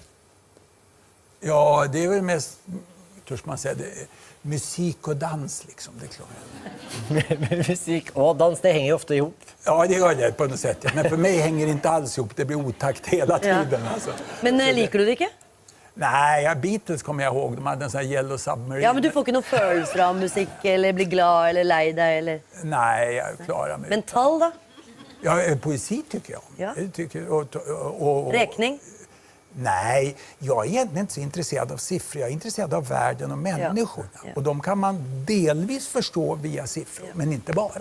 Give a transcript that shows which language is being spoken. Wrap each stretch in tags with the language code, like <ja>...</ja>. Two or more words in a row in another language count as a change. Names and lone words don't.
<sv>Ja, det är väl mest, törs man säga, musik och dans liksom, det är klart. Musik och dans, det hänger ju ofta ihop. Ja, det gör det på något sätt. Ja. Men för mig hänger det inte alls ihop, det blir otakt hela tiden. Alltså.</sv> <no>Men liker du det ikke?</no> <sv>Nej, Beatles kommer jag ihåg. De hade en sån här Yellow Submarine.</sv> <no>Ja, men du får ikke noen følelser av musikk, eller blir glad, eller lei deg, eller...</no> <sv>Nej, jag klarar mig.</sv> <no>Men tall, da?</no> <sv>Ja, poesi tycker jag om. Ja. Jag tycker, och, Räkning? Nej, jag är egentligen inte så intresserad av siffror. Jag är intresserad av världen och människorna. Ja. Och de kan man delvis förstå via siffror, men inte bara.</sv>